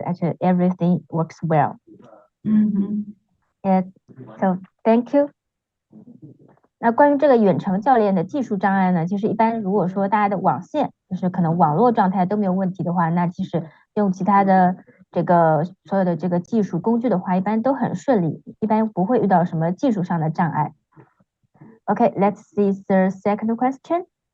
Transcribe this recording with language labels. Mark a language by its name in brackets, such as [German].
[English] Actually, everything works well. Yeah. So thank you. [Chinese] 那关于这个远程教练的技术障碍呢，其实一般如果说大家的网线就是可能网络状态都没有问题的话，那其实用其他的这个所有的这个技术工具的话，一般都很顺利，一般不会遇到什么技术上的障碍。 [English] Okay, let's see the second question.